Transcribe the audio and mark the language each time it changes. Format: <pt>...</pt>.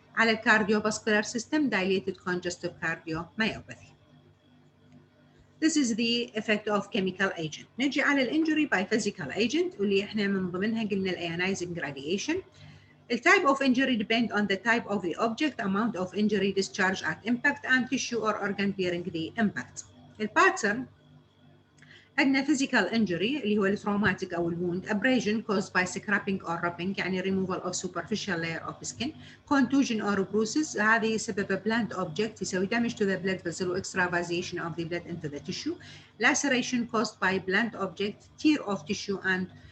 <ar>على الكارديوفاسكولار</ar> <en>system dilated congestive cardiomyopathy. This is the effect of chemical agent.</en> <ar>نجي على الانجري</ar> <en>by physical agent</en> <ar>واللي احنا من ضمنها قلنا ionizing radiation.</ar> <en>The type of injury depend on the type of the object, amount of injury, discharge at impact, and tissue or organ bearing the impact. The pattern</en> <ar>عندنا</ar> <en>physical injury</en> <ar>اللي هو التروماتيك أو</ar> <en>الwound, abrasion caused by scraping or rubbing</en> <ar>يعني</ar> <en>removal of superficial layer of skin, contusion or bruises</en> <ar>هذه يسبب</ar> <en>blunt object</en> <ar>يسوي</ar> <en>damage to the blood vessel و extravasation of the blood into the tissue, laceration caused by blunt object, tear of tissue and</en>